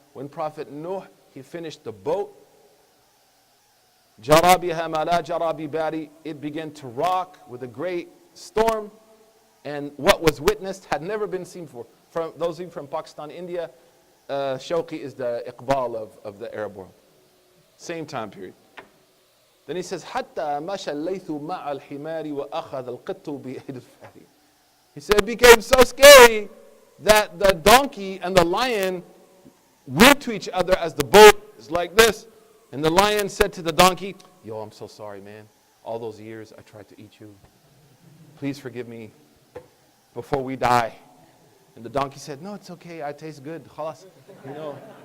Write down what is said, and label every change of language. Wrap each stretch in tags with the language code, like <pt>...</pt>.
<en>When Prophet Nuh, he finished the boat,</en> <ar>جَرَى بِهَا مَا لَا جَرَى بِبَارِي,</ar> <en>it began to rock with a great storm, and what was witnessed had never been seen before. From those of you from Pakistan, India, Shawqi is the Iqbal of the Arab world. Same time period. Then he says,</en> <ar>حَتَّى مَشَى اللَّيْثُ مَعَ الْحِمَارِ وَأَخَذَ الْقِطُّ بِيَدِ الْفَارِ.</ar> <en>He said it became so scary that the donkey and the lion went to each other as the boat is like this. And the lion said to the donkey, yo, I'm so sorry, man. All those years I tried to eat you. Please forgive me before we die. And the donkey said, no, it's okay. I taste good. Khalas. You know.</en>